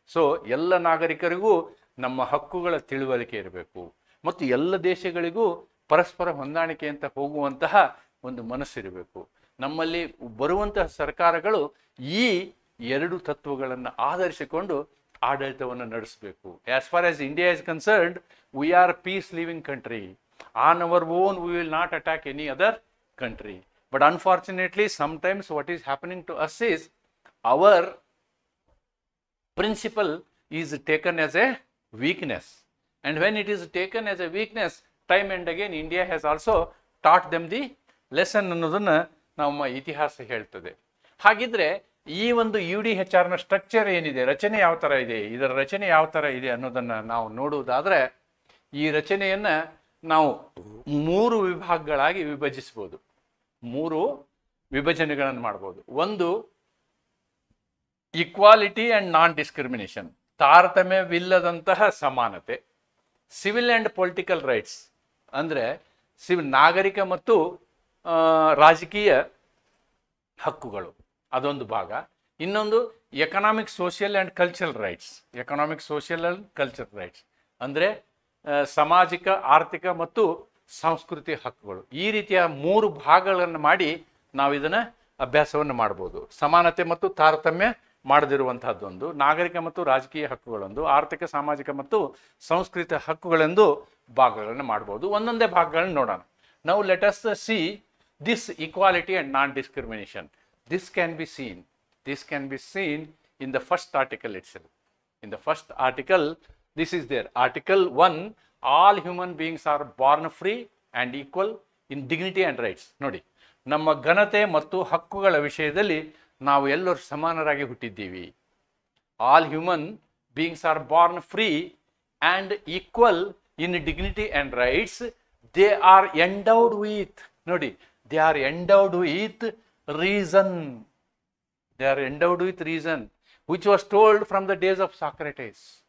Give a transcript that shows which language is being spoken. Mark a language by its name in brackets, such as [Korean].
[Kannada] So ಎಲ್ಲ ನಾಗರಿಕರಿಗೂ ನಮ್ಮ ಹಕ್ಕುಗಳ ತಿಳುವಳಿಕೆ ಇರಬೇಕು ಮತ್ತು ಎಲ್ಲ ದೇಶಗಳಿಗೂ ಪರಸ್ಪರ ಹೊಂದಾಣಿಕೆ ಅಂತ ಹೋಗುವಂತಹ ಒಂದು ಮನಸ್ಸಿರಬೇಕು. ನಮ್ಮಲ್ಲಿ ಬರುವಂತಹ ಸರ್ಕಾರಗಳು ಈ ಎರಡು ತತ್ವಗಳನ್ನು ಆಧರಿಸಿಕೊಂಡು ಆಡಳಿತವನ್ನು ನಡೆಸಬೇಕು. [English] As far as India is concerned, we are peace living country. On our own we will not attack any other country. But unfortunately, sometimes what is happening to us is our principle is taken as a weakness. And when it is taken as a weakness, time and again India has also taught them the lesson [Kannada] ಅನ್ನೋದನ್ನ ನಮ್ಮ ಇತಿಹಾಸ ಹೇಳ್ತದೆ. ಹಾಗಿದ್ರೆ ಈ ಒಂದು UDHRನ structure ಏನಿದೆ, ರಚನೆ ಯಾವ ಥರ ಇದೆ, ಇದರ ರಚನೆ ಯಾವ ಥರ ಇದೆ ಅನ್ನೋದನ್ನು ನಾವು ನೋಡುವುದಾದರೆ, ಈ ರಚನೆಯನ್ನು ನಾವು 3 ವಿಭಾಗಗಳಾಗಿ ವಿಭಜಿಸ್ಬೋದು. 3 ವಿಭಜನೆಗಳನ್ನು ಮಾಡ್ಬೋದು. ಒಂದು, [English] equality and non discrimination, [Kannada] ತಾರತಮ್ಯವಿಲ್ಲದಂತಹ ಸಮಾನತೆ. [English] civil and political rights [Kannada] ಅಂದರೆ ನಾಗರಿಕ ಮತ್ತು ರಾಜಕೀಯ ಹಕ್ಕುಗಳು, ಅದೊಂದು ಭಾಗ. ಇನ್ನೊಂದು [English] Economic, social and cultural rights. Economic, social and cultural rights [Kannada] ಅಂದರೆ ಸಾಮಾಜಿಕ, ಆರ್ಥಿಕ ಮತ್ತು ಸಂಸ್ಕೃತಿ ಹಕ್ಕುಗಳು. ಈ ರೀತಿಯ 3 ಭಾಗಗಳನ್ನು ಮಾಡಿ ನಾವು ಇದನ್ನು ಅಭ್ಯಾಸವನ್ನು ಮಾಡ್ಬೋದು. ಸಮಾನತೆ ಮತ್ತು ತಾರತಮ್ಯ ಮಾಡದಿರುವಂತಹದ್ದೊಂದು, ನಾಗರಿಕ ಮತ್ತು ರಾಜಕೀಯ ಹಕ್ಕುಗಳೊಂದು, ಆರ್ಥಿಕ, ಸಾಮಾಜಿಕ ಮತ್ತು ಸಂಸ್ಕೃತಿ ಹಕ್ಕುಗಳೆಂದು ಭಾಗಗಳನ್ನು ಮಾಡ್ಬೋದು. ಒಂದೊಂದೇ ಭಾಗಗಳನ್ನು ನೋಡೋಣ. ನಾವು [English] Let us see this equality and non discrimination. This can be seen in the first article itself. In the first article, this is there. Article 1, all human beings are born free and equal in dignity and rights. [Kannada] ನೋಡಿ, ನಮ್ಮ ಘನತೆ ಮತ್ತು ಹಕ್ಕುಗಳ ವಿಷಯದಲ್ಲಿ ನಾವು ಎಲ್ಲರೂ ಸಮಾನರಾಗಿ ಹುಟ್ಟಿದ್ದೀವಿ. [English] All human beings are born free and equal in dignity and rights. They are endowed with, ನೋಡಿ, they are endowed with reason. They are endowed with reason, which was told from the days of Socrates.